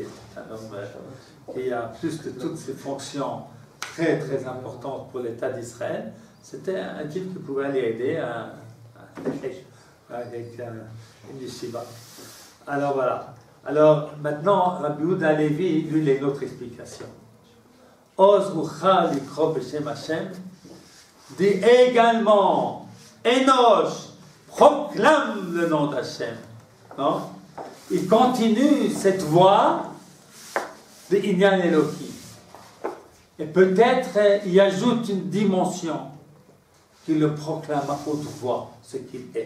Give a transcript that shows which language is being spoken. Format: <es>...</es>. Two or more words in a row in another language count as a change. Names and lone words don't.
<fr>C'est un homme qui a plus de toutes ses fonctions très très importantes pour l'État d'Israël. C'était un type qui pouvait aller aider avec une yeshiva. Alors voilà. Alors maintenant, Rabbi Yehuda Levi, lui, il a une autre explication.</fr> <he>אז הוחל לקרוא בשם השם</he> <fr>dit également Enoch proclame le nom d'Hashem. Non? Il continue cette voie de</fr> <he>ענין אלוקי.</he> <fr>Et peut-être il ajoute une dimension qui le proclame à haute voix, ce qu'il est.</fr>